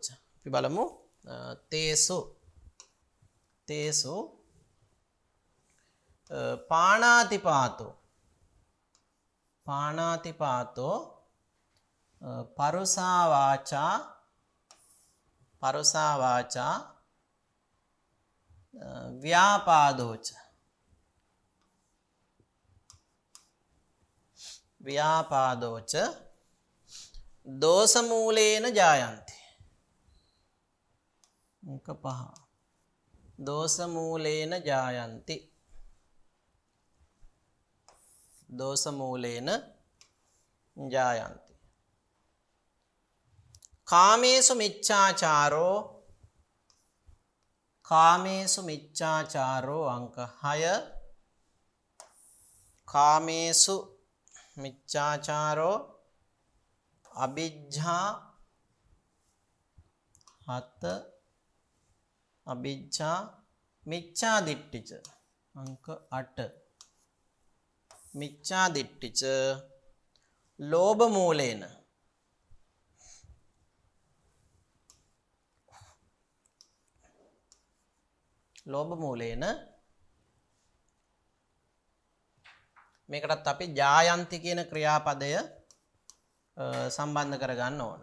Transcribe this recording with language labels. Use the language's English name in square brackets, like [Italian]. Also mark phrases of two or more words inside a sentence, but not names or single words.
[Sinhala] අපි බලමු [Pali] තේසු පාණාතිපාතෝ පරුසා වාචා ව්‍යාපාදෝච දෝෂමූලේන ජායන්ති. අංක 5 දෝෂමූලේන ජායන්ති. දෝෂමූලේන ජායන්ති. කාමේසු මිච්ඡාචාරෝ අංක 6 කාමේසු මිච්ඡාචාරෝ අවිජ්ජා 7 අවිජ්ජා මිච්ඡා දිට්ඨිච අංක 8 මිච්ඡා දිට්ඨිච ලෝභ මූලේන [Sinhala] මේකටත් අපි ජායන්ති කියන ක්‍රියාපදය සම්බන්ධ කරගන්න ඕන.